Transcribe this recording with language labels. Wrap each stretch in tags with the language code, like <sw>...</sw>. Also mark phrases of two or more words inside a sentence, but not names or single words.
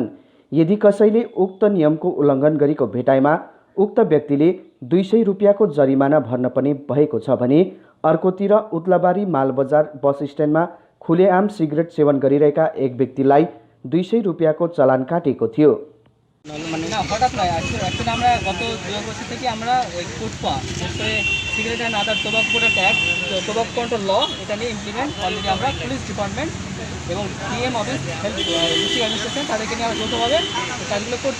<ne>यदि कसैले उक्त नियमको उल्लङ्घन गरेको भेटाइमा उक्त व्यक्तिले 200 रुपियाँको जरिमाना भर्न पनि भएको छ भने अर्कोतिर उद्लाबाडी मालबजार बस स्ट्यान्डमा खुलेआम सिगरेट सेवन गरिरहेका एक व्यक्तिलाई 200 रुपियाँको चलान काटेको थियो।</ne> <bn>হঠাৎ নয়, অ্যাকচুয়ালি আমরা গত 2 বছর থেকে আমরা কোটপা, বিশেষ করে</bn> <en>cigarette and other tobacco product act, tobacco control law,</en> <bn>এটা নিয়ে</bn> <en>implement already</en> <bn>আমরা</bn> <en>police department</en> <bn>এবং</bn> <en>DM office health district administration</en> <bn>তাদেরকে নিয়ে আমরা যৌথভাবে কাজগুলো করছি।</bn>